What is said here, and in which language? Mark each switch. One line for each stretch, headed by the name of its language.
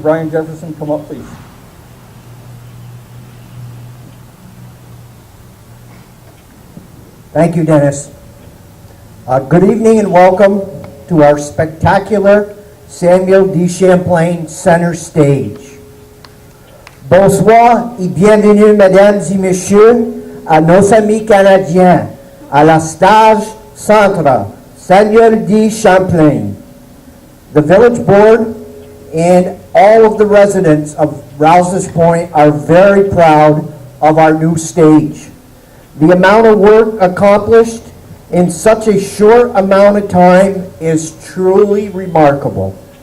English: Brian Jefferson, come up, please. Thank you, Dennis. Good evening and welcome to to our spectacular Samuel D. Champlain Center Stage.
French: Bonsoir et bienvenue, mesdames et messieurs, à nos amis canadiens, à la stage centre Samuel D. Champlain.
English: The village board and all of the residents of Rouses Point are very proud of our new stage. The amount of work accomplished in such a short amount of time is truly remarkable.